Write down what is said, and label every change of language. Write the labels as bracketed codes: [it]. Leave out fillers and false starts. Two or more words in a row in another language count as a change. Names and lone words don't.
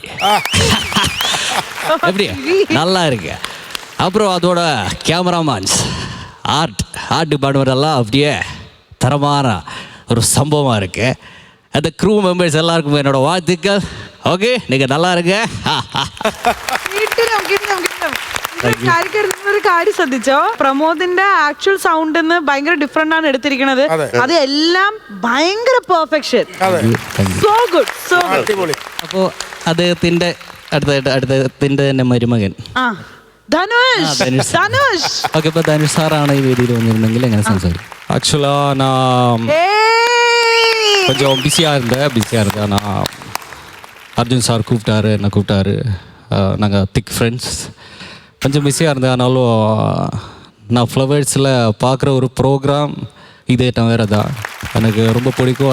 [ta] எப்படி நல்லா இருக்கு. அப்புறம் அதோட கேமராமேன்ஸ், [en] art department [ta] எல்லாம் அப்படியே தரமான ஒரு சம்பவமாக இருக்கு. அந்த [en] crew members [ta] எல்லாருக்கும் என்னோட வாழ்த்துக்கள். ஓகே, நீங்கள் நல்லா இருங்க. [ml] ഒരു കാര്യം ശ്രദ്ധിച്ചോ? പ്രമോദിന്റെ ആക്ച്വൽ സൗണ്ട് ഭയങ്കര ഡിഫറെന്റ് ആണ് എടുത്തിരിക്കുന്നത്. അത് എല്ലാം ഭയങ്കര പെർഫെക്ഷൻ. [en] so good, so good. [ml] അപ്പോൾ അദ്ദേഹത്തിന്റെ അടുത്തതിന്റെ തന്നെ മരുമകൻ ധനുഷ്. ഓക്കെ, ഇപ്പോൾ ധനുഷ് സാറാണ് ഈ വേദിയിൽ വന്നിരുന്നെങ്കിൽ എങ്ങനെ സംസാരിക്കും? [ta] ஆக்சுவலா நான் கொஞ்சம் பிஸியாக இருந்தேன். ஆனால் அர்ஜுன் சார் என்னை கூப்பிட்டாரு. நாங்கள் [en] thick friends. [ta] கொஞ்சம் பிஸியாக இருந்தேன். ஆனாலும் நான் ஃப்ளவர்ஸில் பார்க்குற ஒரு ப்ரோக்ராம் இது ஐட்டம் வேறு தான் எனக்கு ரொம்ப பிடிக்கும்.